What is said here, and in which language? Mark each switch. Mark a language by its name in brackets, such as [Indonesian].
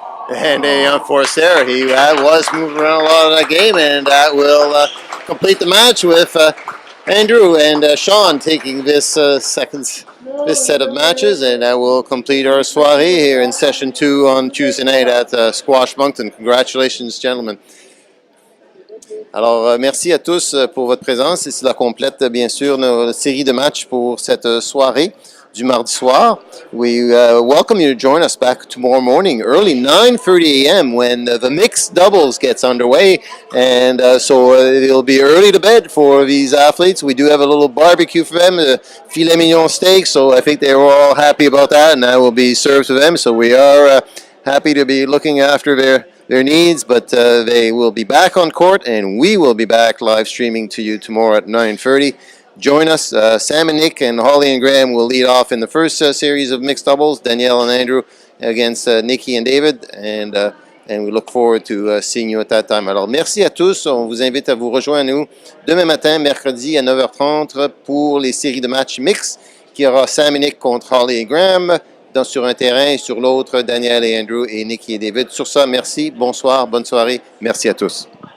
[English] And a unforced error. He was moving around a lot of that game, and that will complete the match with Andrew and Shawn taking this this set of matches, and that will complete our soirée here in session 2 on Tuesday night at Squash Moncton. Congratulations, gentlemen. [French] Alors, merci à tous pour votre présence. Et cela complète, bien sûr, notre série de matchs pour cette soirée du mardi soir. [English] We welcome you to join us back tomorrow morning, early 9:30 a.m. when the mixed doubles gets underway. And so it'll be early to bed for these athletes. We do have a little barbecue for them, filet mignon steak. So I think they were all happy about that, and that will be served to them. So we are happy to be looking after their needs, but they will be back on court, and we will be back live streaming to you tomorrow at 9:30. Join us. Sam and Nick and Holly and Graham will lead off in the first series of mixed doubles. Danielle and Andrew against Nikki and David, and we look forward to seeing you at that time. [French] Alors, merci à tous. On vous invite à vous rejoindre nous demain matin, mercredi à 9h30 pour les séries de matchs mixtes qui aura Sam et Nick contre Holly et Graham sur un terrain et sur l'autre, Daniel et Andrew et Nikki et David. Sur ça, merci, bonsoir, bonne soirée. Merci à tous.